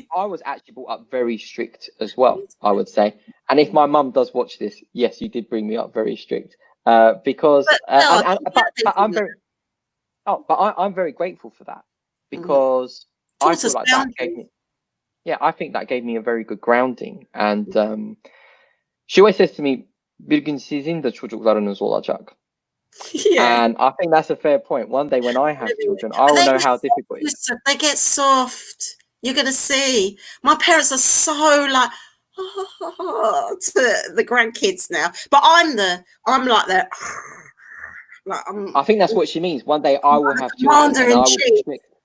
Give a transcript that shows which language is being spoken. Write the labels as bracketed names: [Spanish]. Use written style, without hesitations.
[English] I was actually brought up very strict as well, I would say. And if my mum does watch this, yes, you did bring me up very strict. Because I'm very grateful for that, because I feel like that gave me, I think that gave me a very good grounding. And she always says to me, [Turkish] "Bir gün sizin de çocuklarınız olacak." [English] Yeah. And I think that's a fair point. One day when I have children, I will know how difficult it is. They get soft. You're going to see. My parents are so like, to the grandkids now. But I'm like that. I think that's what she means. One day I will have children and I will be strict.